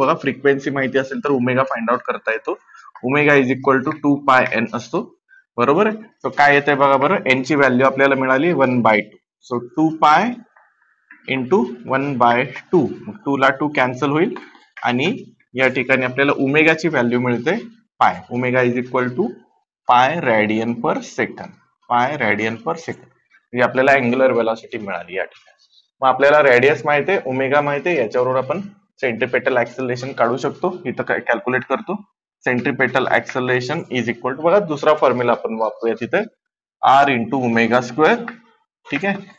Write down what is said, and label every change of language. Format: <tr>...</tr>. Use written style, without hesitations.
<mr>बघा फ्रिक्वेन्सी माहिती असेल तर ओमेगा फाइंड आउट करता येतो.</mr> <en>omega is equal to 2πn</en> <mr>असतो. बरोबर आहे. सो काय येते बघा बरं, एन ची व्हॅल्यू आपल्याला मिळाली 1/2. So 2π into 1/2. 2 ला 2 कॅन्सल होईल आणि या ठिकाणी आपल्याला ओमेगाची व्हॅल्यू मिळते पाय.</mr> <en>Omega is equal to pi radian per second.</en> <mr>Pi radian per second म्हणजे आपल्याला अँग्युलर वेलॉसिटी मिळाली या ठिकाणी. मग आपल्याला रेडियस माहिती आहे, ओमेगा माहिती आहे, याच्यावरून आपण सेंट्रिपेटल ऍक्सलरेशन काढू शकतो. इथं कॅल्क्युलेट करतो. Centripetal acceleration is equal to, बघा दुसरा फॉर्म्युला आपण वापरूया तिथे, आर इंटू ओमेगा स्क्वेअर. ठीक आहे.</mr>